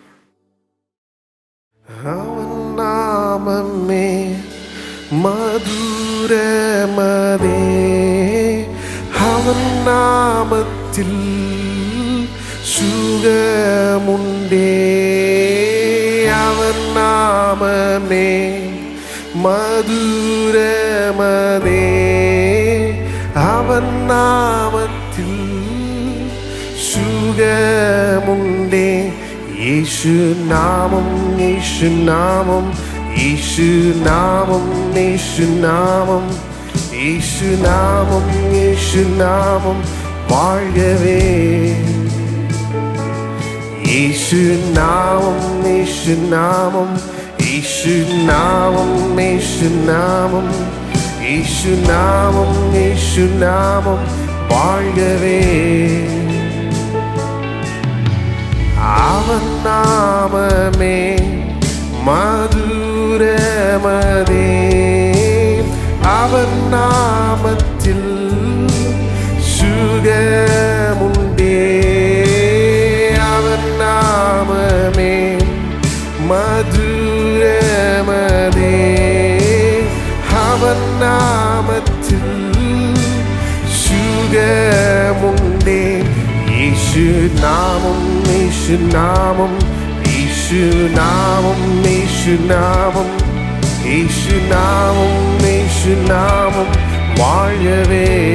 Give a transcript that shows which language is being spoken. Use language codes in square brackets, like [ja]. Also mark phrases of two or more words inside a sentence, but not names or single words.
[ta] அவன் நாமமே மதுரமதே, அவன் நாமத்தில் சுகமுண்டே. அவன் நாமமே மதுரமதே, அவன் நாமத்தில் சுகமுண்டே. [ml] യേശു നാമം, യേശു നാമം, യേശു നാമം, യേശു നാമം, യേശു നാമം, യേശു നാമം വാഴവേ. യേശു നാമം, യേശു നാമം, യേശു നാമം, യേശു നാമം, യേശു നാമം, യേശു നാമം വാഴവേ. [ta] அவன் நாமமே மதுரமதே, அவன் நாமத்தில் சுகமுண்டே. அவன் நாமமே மதுரமதே, அவன் நாமத்தில் சுகமுண்டே. [ml] യേശു നാമം, യേശു നാമം, യേശു നാമം, യേശു നാമം, യേശു നാമം, യേശു നാമം വാഴവേ.